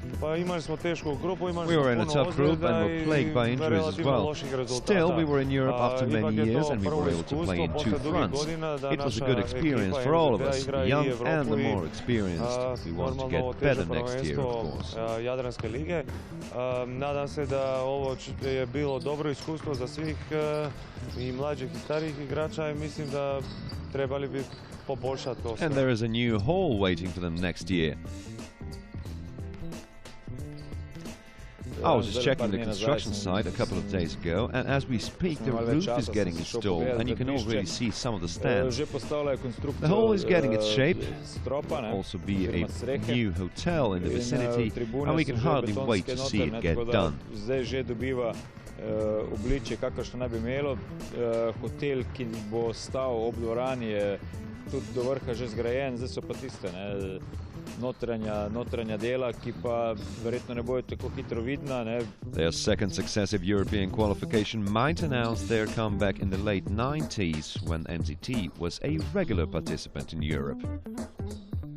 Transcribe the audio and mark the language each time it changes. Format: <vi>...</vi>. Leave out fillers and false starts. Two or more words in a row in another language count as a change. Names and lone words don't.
<en>We were in a tough group and were plagued by injuries as well. Still, we were in Europe after many years and we were able to play in 2 fronts. It was a good experience for all of us, the young and the more experienced. We want to get better next year, of course.</en> <hr>Nadam se da ovo je bilo dobro iskustvo za svih I mlađih I starijih igrača I mislim da trebali bi poboljšati to.</hr> <en>And there is a new hall waiting for them next year. I was just checking the construction site a couple of days ago, and as we speak, the roof is getting installed, and you can already see some of the stands. The hall is getting its shape. There will also be a new hotel in the vicinity, and we can hardly wait to see it get done.</en> <sl>Obličje, kakršno naj bi imelo. Hotel, ki bo stal ob dvorani, je tudi do vrha že zgrajen, zdaj so pa tiste notranja dela, ki pa verjetno ne bojo tako hitro vidna.</sl> <en>Their second successive European qualification might announce their comeback in the late 90s when MZT was a regular participant in Europe.</en>